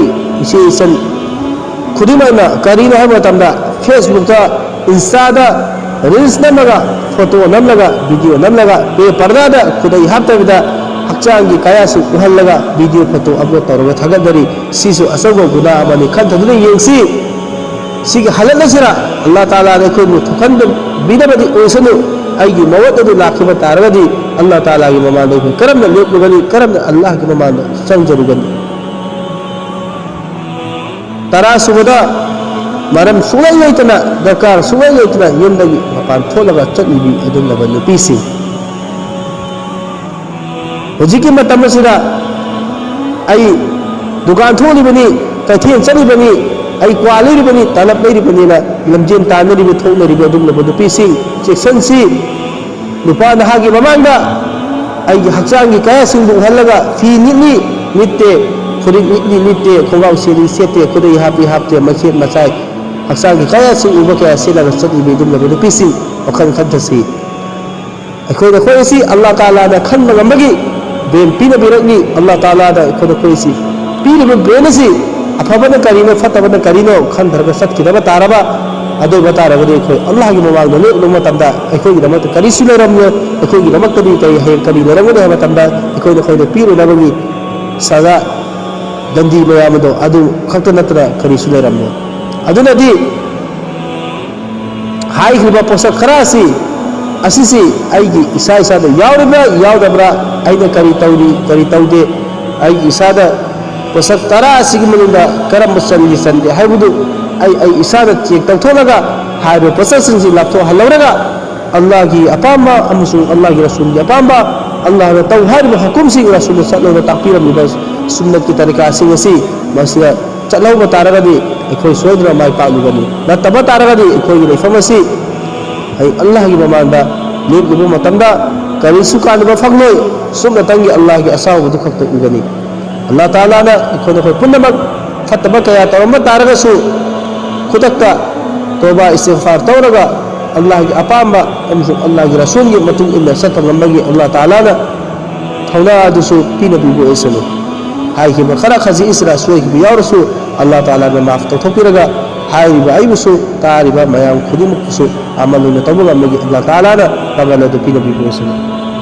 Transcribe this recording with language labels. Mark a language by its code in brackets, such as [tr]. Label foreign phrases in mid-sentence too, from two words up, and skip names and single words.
[mni] इसे सन खुदिमना करीना है मतमदा फेसबुक दा इंस्टा दा रील्स नमगा फोटो नमलगा वीडियो नमलगा पे पर्दा खुदई हाप्तबिदा हक्चांगी कयासु उहल्लगा वीडियो फोटो अपलोड तौरगा थगदरी सिसु असौबो गुना अमनि खंथदुनि येंगसी सिगी हलनसिरा अल्लाह ताला ने खुद थखंद बिदबदी ओसनु आइगी मवददु लाखिबा तारगदी अल्लाह ताला की ममांदो करम लेपलुगनी करम अल्लाह की ममांदो संजरुगनी तरा सुबदा मरम सुगै लेतना दरकार सुगै लेतना यमदगी मपान थोलगा चटलिबी अदुम नबा नुपीसी होजिकी मतमसिरा आई दुकान थोलिबनी कथेन चलिबनी आई क्वालिबनी तलब लेरिबनी ना लमजेन तानरिबी थोलरिबी अदुम नबा नुपीसी सेक्शनसी नुपा नहागी ममांगा आई हक्चांगी कयासिंग हल्लगा फी निनी नित्ते खुरी निनी नित्ते खोगाव सेरी सेते खुदई हापी हापते मखेत मचाई हक्सांगी कया सिंग उबा कया सेलगा चटलिबी दुम नबा नुपीसी वखन खंथसी अखोदा खोइसी अल्लाह ताला दा खनबा गंबगी बेन पीना बिरगनी अल्लाह ताला दा अखोदा खोइसी पीरिबा बेनसी अफबना करीनो फतबना करीनो खंधरगा सत्किदबा तारबा अदो बतारबदे अखोय अल्लाह की ममांग दा लेब मतमदा अखोयगी दमत करीसु लेरमनो अखोयगी दमत कदी कई हे करी लेरमनो हे मतमदा अखोयदा खोयदा पीरो नबगी सदा दंदी मयामदो अदु खक्त नत्र करीसु लेरमनो अदुनदी हाइखिबा पोषक खरासी असिसी आइगी इसा इसा द यावरबा यावदबरा आइना करी तौदे आइगी इसा द पोसक तरा असिगी मनुदा करम चंदी चंदे हाइबुदु आई इसा द चेक तौथोलगा हाइबो पोसकसिंगि लापथो हलौरगा अल्लाह की अपामा अमसु अल्लाह की रसूल की अपामा अल्लाह ने तौ हाइबो हुकुम सिंग रसूल सल्लल्लाहु ताकीरमिबा सुन्नत की तरीका सिंग असि मसिया चलौबा तारगदि अखोय सोइद्रा माइ पालुगनि नतबा तारगदि अखोय लेफम असि hay Allah gi mamanda lep libu matamda kari sukan ba fangloi sumna tangi Allah gi asaw du khakta ugani Allah taala na khona khoi punnamak fatba kaya tawma taraga su khudakta toba istighfar tawraga Allah gi apamba amsu Allah gi rasul gi matung illa satam lamagi Allah taala na thawna du su pina bibu esalo hay ki khara khazi isra suai gi ya rasul Allah taala na maaf tawthopiraga हाइबा आइबसु तारिबा मयाम खुदिमुकसु अमलुना तबुगा मगी अल्लाह ताला ना तबला दु पिना बिबोसु